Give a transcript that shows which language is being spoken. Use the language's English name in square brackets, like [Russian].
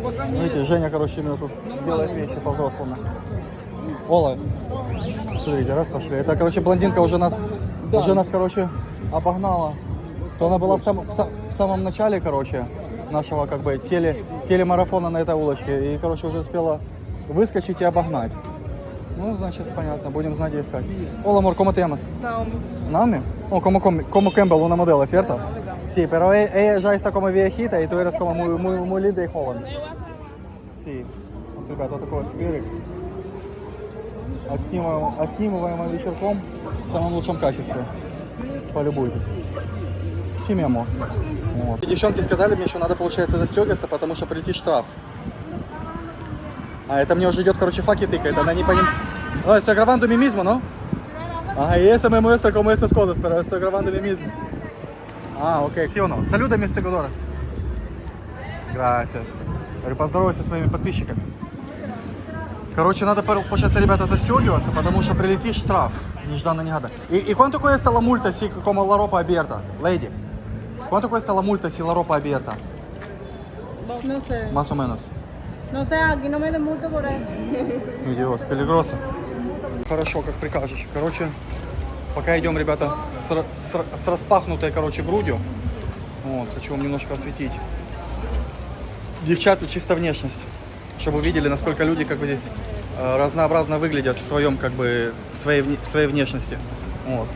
[Russian] Видите, Женя, короче, именно тут делает вещи по-взрослому. Ола. Смотрите, раз пошли. Это, короче, блондинка уже нас, короче, обогнала. То она была в самом начале, короче, нашего, как бы, телемарафона на этой улочке. И, короче, уже успела выскочить и обогнать. Ну, значит, понятно, будем знать, где искать. [Spanish] Hola, amor, ¿cómo te llamas? Naomi. Naomi? Oh, como Campbell, una modelo, ¿cierto? Sí, pero ella ya está como viejita y tú eres como muy linda y joven. Sí. [Russian] Вот, ребята, вот такой вот скверик. Отснимываем вечерком в самом лучшем качестве. Полюбуйтесь. Семьямо. Вот. И девчонки сказали мне, что надо, получается, застегиваться, потому что прилетит штраф. [Spanish] Ah, esta [Russian] мне уже идет, короче, факи тыкает, она не понимает. [Spanish] No, estoy grabando mí mismo, ¿no? Ah, y eso me muestra como estas cosas, pero estoy grabando mí mismo. Ah, ok, sí o no. Saluda, mis seguidores. Gracias. [Russian] Говорю, поздоровайся со своими подписчиками. Короче, надо сейчас, ребята, застегиваться, потому что прилетит штраф. Нежданно-негадано. [Spanish] ¿Y cuánto cuesta la multa si como la ropa abierta, lady? ¿Cuánto cuesta la multa si la ropa abierta? No sé. Más o menos. No sé, aquí no me den multa por eso. Диос, пелигроса. [Russian] Хорошо, как прикажешь. Короче, пока идем, ребята, с распахнутой, короче, грудью. Вот, хочу вам немножко осветить. Девчат, чисто внешность. Чтобы вы видели, насколько люди, как бы, здесь разнообразно выглядят в своем, как бы, в своей внешности. Вот.